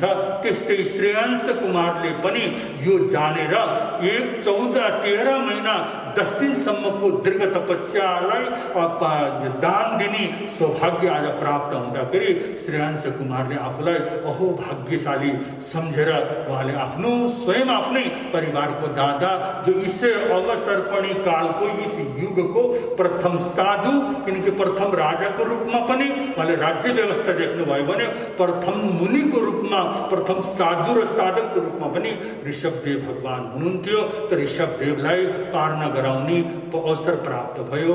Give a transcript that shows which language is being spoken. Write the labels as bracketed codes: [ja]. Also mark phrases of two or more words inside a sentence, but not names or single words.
[ne] त्यस्तै श्रेयांश कुमारले पनि यो जानेर 14 महिना 10 दिनसम्मको दीर्घ तपस्यालाई दान दिने सौभाग्य आज प्राप्त हुँदाखेरि श्रेयांश कुमारले आफूलाई अहो भाग्यशाली सम्झेर उहाँले आफ्नो स्वयं आफ्नै परिवारको दादा जो इस अवसर्पणी कालको इस युगको प्रथम साधु, किनकि प्रथम राजाको रूपमा पनि उहाँले राज्य व्यवस्था देख्नुभयो भने प्रथम मुनिको रूपमा, प्रथम साधु र साधकको रूपमा पनि ऋषभदेव भगवान हुनुहुन्थ्यो। त ऋषभदेवलाई पार्न गराउने अवसर प्राप्त भयो।